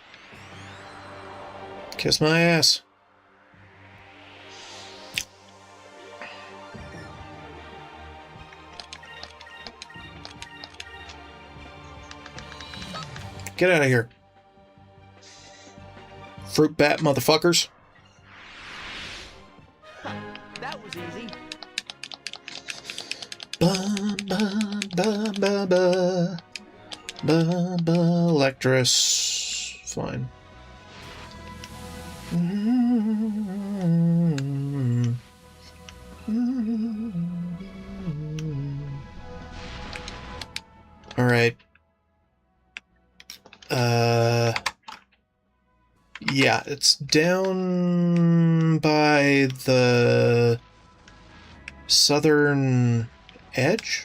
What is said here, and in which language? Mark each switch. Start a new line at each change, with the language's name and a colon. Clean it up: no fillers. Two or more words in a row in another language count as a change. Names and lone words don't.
English: Kiss my ass. Get out of here. Fruit bat motherfuckers. That was easy. Ba ba ba ba ba ba ba Electrus. Fine. All right. Yeah, it's down by the southern edge?